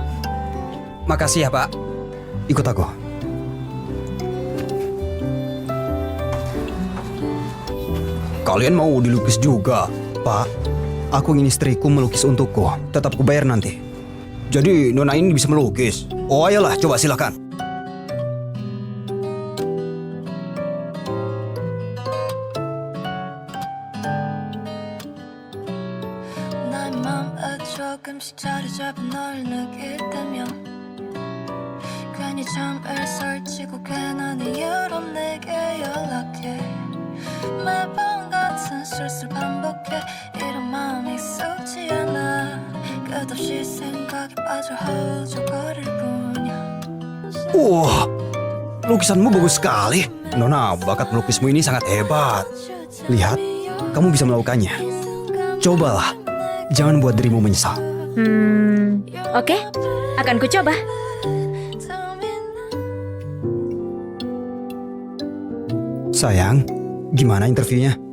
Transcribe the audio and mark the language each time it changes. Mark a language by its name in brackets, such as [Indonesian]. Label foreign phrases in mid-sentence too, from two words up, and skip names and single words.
[Indonesian] Makasih ya, Pak. Ikut aku. Kalian mau dilukis juga? Pak, aku ingin istriku melukis untukku. Tetap kubayar nanti. Jadi Nona ini bisa melukis. Oh ayolah, coba silakan. [Korean] 나의 맘에 조금씩 자리 잡은 널 느낄 때면 괜히 잠을 설치고 괜한 이유로 내게 연락해 매번 같은 실수를 반복해 이런 마음이 익숙지 않아 끝없이 생각에 빠져 허우적거릴 뿐이야 [Indonesian] Wah, lukisanmu bagus sekali. Nona, bakat melukismu ini sangat hebat. Lihat, kamu bisa melakukannya. Cobalah, jangan buat dirimu menyesal. Oke, akan kucoba. Sayang, gimana interviewnya?